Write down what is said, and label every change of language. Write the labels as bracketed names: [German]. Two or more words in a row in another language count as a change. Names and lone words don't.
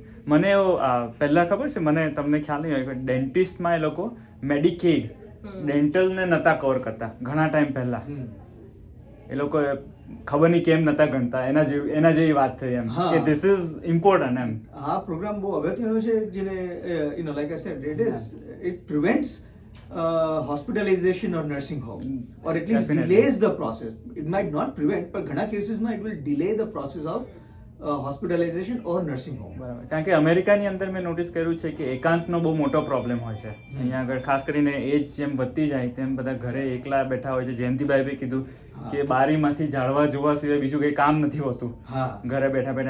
[Gujarati] મને પહેલા ખબર છે, મને તમને ખ્યાલ નહીં હોય, ડેન્ટિસ્ટમાં એ લોકો મેડિકેડ ડેન્ટલને નતા કવર કરતા ઘણા ટાઈમ પહેલા. એ લોકો ખબર નહીં કેમ નતા ગણતા, એના જેવી વાત થઈ એમ કે [English] this is important [Gujarati] એમ. આ પ્રોગ્રામ બહુ અગત્યનો છે, જેને [English] like I said it prevents hospitalization or nursing home, or at least delays the process. It might not prevent, but [Gujarati] ઘણા કેસીસમાં [English] it will delay the process of hospitalization or nursing home. [Gujarati] બરાબર. કારણ કે અમેરિકાની અંદર મેં નોટિસ કર્યું છે કે એકાંતનો બહુ મોટો પ્રોબ્લેમ હોય છે અહીંયા આગળ. ખાસ કરીને એજ જેમ વધતી જાય તેમ બધા ઘરે એકલા બેઠા હોય છે. જયંતિભાઈ કીધું કે બારીમાંથી ઝાડવા જોવા સિવાય બીજું કંઈ કામ નથી હોતું ઘરે બેઠા બેઠા.